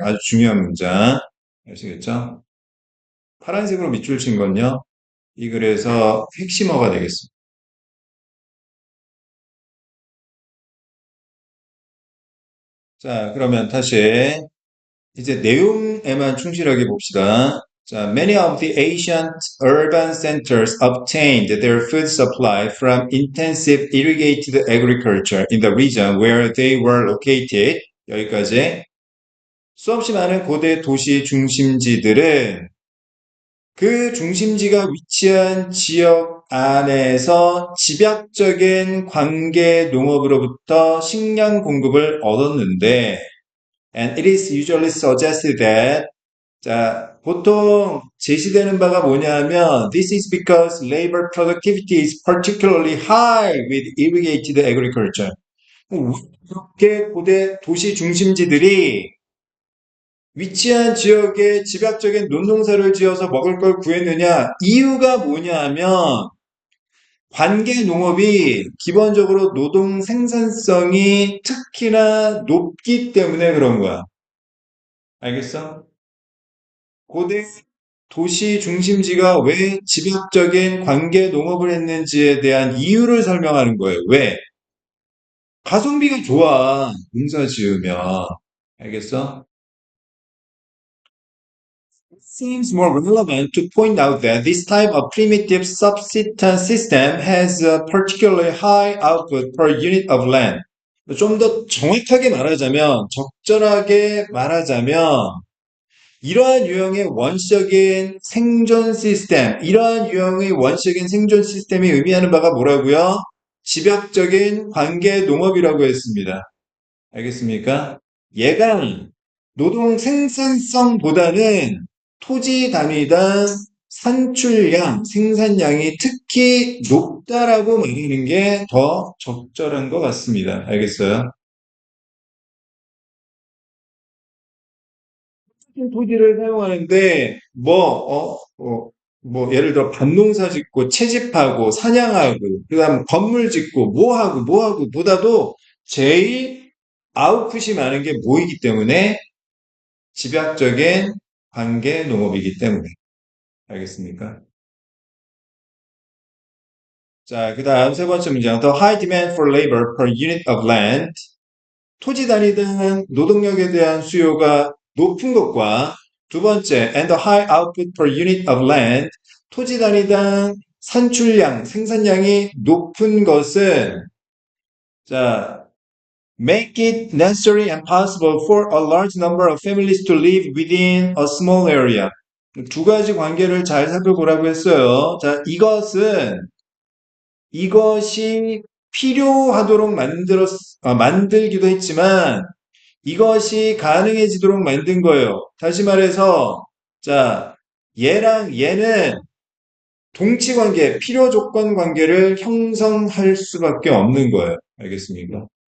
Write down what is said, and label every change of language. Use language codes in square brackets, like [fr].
[ko] 아주 중요한 문장. 아시겠죠? 파란색으로 밑줄 친 건요. 이 글에서 핵심어가 되겠습니다. 자, 그러면 다시 이제 내용에만 충실하게 봅시다. [en] 자, many of the ancient urban centers obtained their food supply from intensive irrigated agriculture in the region where they were located. [ko] 여기까지. 수없이 많은 고대 도시 중심지들은 그 중심지가 위치한 지역 안에서 집약적인 관계 농업으로부터 식량 공급을 얻었는데, [en] and it is usually suggested that [ko] 자, 보통 제시되는 바가 뭐냐면 [en] this is because labor productivity is particularly high with irrigated agriculture. [ko] 이렇게 고대 도시 중심지들이 위치한 지역에 집약적인 논농사를 지어서 먹을 걸 구했느냐? 이유가 뭐냐면 관계 농업이 기본적으로 노동 생산성이 특히나 높기 때문에 그런 거야. 알겠어? 고대 도시 중심지가 왜 집약적인 관계 농업을 했는지에 대한 이유를 설명하는 거예요. 왜? 가성비가 좋아. 농사 지으면. 알겠어? [en] Seems more relevant to point out that this type of primitive subsistence system has a particularly high output per unit of land. [ko] 좀 더 정확하게 말하자면, 적절하게 말하자면, 이러한 유형의 원시적인 생존 시스템, 이러한 유형의 원시적인 생존 시스템이 의미하는 바가 뭐라고요? 집약적인 관계 농업이라고 했습니다. 알겠습니까? 얘가 노동 생산성보다는 토지 단위당 산출량, 생산량이 특히 높다라고 말하는 게 더 적절한 것 같습니다. 알겠어요? 토지를 사용하는데 뭐 예를 들어 밭농사 짓고 채집하고 사냥하고 그다음 건물 짓고 뭐 하고 보다도 제일 아웃풋이 많은 게 뭐이기 때문에 집약적인 관계 농업이기 때문에 알겠습니까? 자, 그다음 세 번째 문장 [en] The high demand for labor per unit of land [ko] 토지 단위당 노동력에 대한 수요가 높은 것과 두 번째, [en] and the high output per unit of land, [ko] 토지 단위당 산출량, 생산량이 높은 것은 자, [en] make it necessary and possible for a large number of families to live within a small area. [ko] 두 가지 관계를 잘 살펴보라고 했어요. 자, 이것이 필요하도록 만들기도 했지만 이것이 가능해지도록 만든 거예요. 다시 말해서, 자, 얘랑 얘는 동치 관계, 필요 조건 관계를 형성할 수밖에 없는 거예요. 알겠습니까?